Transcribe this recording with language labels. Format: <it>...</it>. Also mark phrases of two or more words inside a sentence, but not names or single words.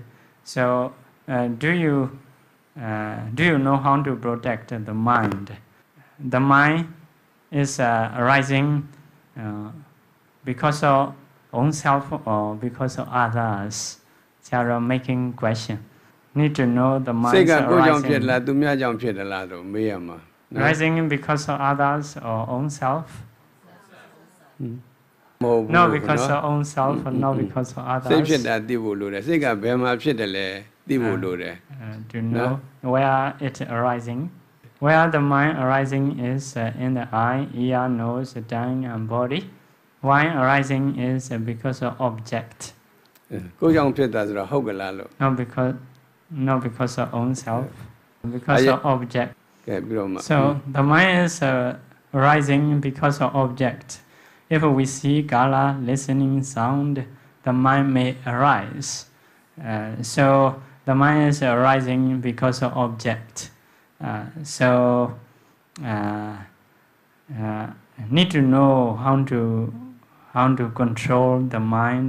<en>So do you know how to protect the mind? The mind is arising because of own self or because of others. Sarah making question. need to know the</en> <my>စိတ်</my> <en>mind's</en> <my>ကကိုယ်ကြောင့်ဖြစ်လား</my> <en>arising.</en> <my>သူများကြောင့်ဖြစ်တယ်လားဆိုမေးရမှာနော်</my> <en>Rising because of others or own self?</en> <my>မဟုတ်ဘူး</my> <en>Not because</en> <my>နော်</my> <en>of own self, or not because of</en> <my>စိတ်ဖြစ်</my> <en>others.</en> <my>တာသိဖို့လိုတယ်စိတ်ကဘယ်မှာဖြစ်တယ်လဲသိဖို့လိုတယ်</my> <en>To know where it arising. Where the mind arising is in the eye, ear, nose, tongue, and body. Why arising is because of object.</en> <my>ကိုယ်ကြောင့်ဖြစ်တာဆိုတော့ဟုတ်ကလားလို့</my> <en>Not because of own self, because of object.</en> <my>ကဲပြီးတော့မှ</my> <en>So the mind is arising because of object. If we see color, listening, sound, the mind may arise. So the mind is arising because of object. So need to know how to control the mind.</en>